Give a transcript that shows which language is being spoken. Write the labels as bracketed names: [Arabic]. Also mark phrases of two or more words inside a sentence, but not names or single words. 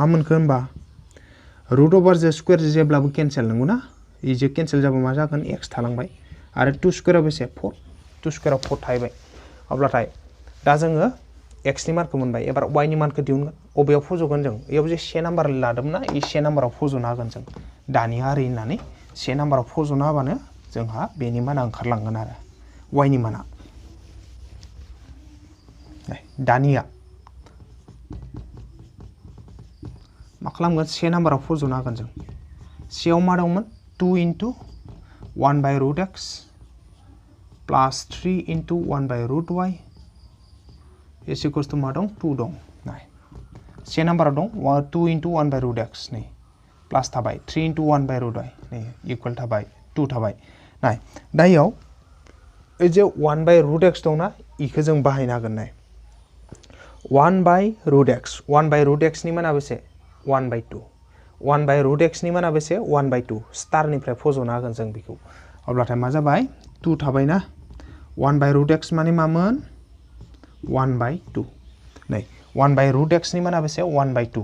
[Bodo] मोनखो होनबा रुट अभारजों स्कुवेरजों जेब्लाबो केन्सेल नंगौना इजों केन्सेल जाबा मा जागोन x थालांबाय आरो 2 स्कुवेराव बेसे 4 2 स्कुवेराव 4 थाहैबाय अब्लाथाय दा जोङो x नि मानखौ मोनबाय एबार y नि मानखौ दिहुनगोन अबेयाव फज'गोन जों बेयाव जे 1 नाम्बार लादोंमोन ना इ 1 नाम्बाराव फज'नो हागोन जों दानिया ओरै होननानै 1 नाम्बाराव फज'नो हाबानो जोंहा बेनि माना ओंखारलांगोन आरो y नि माना दानिया मा खालामगोन 1 नाम्बाराव फज'नो हागोन जों सेयाव मा दंमोन 2 * 1/√x प्लास 3 * 1/√y [English] is equals to [Bodo] मा दं 2 दं नाय 1 नाम्बाराव दं 2 * 1/√x नै प्लास थाबाय 3 * 1/√y नै इकुवेल थाबाय 2 थाबाय नाय दायाव ओइ जे 1/√x दंना इखौ जों बाहायनो हागोन नाय 1/√x नि माना बेसे 1/2 1/√x नि माना बेसे 1/2 स्टारनिफ्राय फज'नो हागोन जों बेखौ अब्लाथाय मा जाबाय 2 थाबायना 1/√x माने मामोन 1/2 नै 1/√x नि माना बेसे 1/2